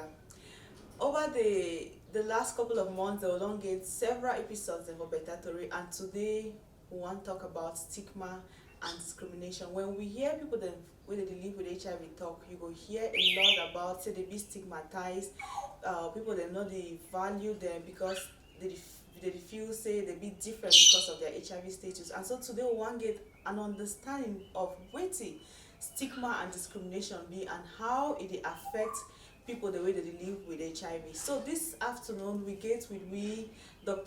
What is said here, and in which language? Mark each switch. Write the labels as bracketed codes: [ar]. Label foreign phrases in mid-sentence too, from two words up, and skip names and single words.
[pcm] Over the last couple of months, we don get several episodes for Beta Torri, and today we wan talk about stigma and discrimination. When we hear people dem wey dey live with HIV talk, you go hear a lot about say they be stigmatized. People dem no dey value them because they feel say they be different because of their HIV status. And so today we wan get an understanding of wetin stigma and discrimination be and how it dey affect people the way they live with HIV. So this afternoon we get with we Dr.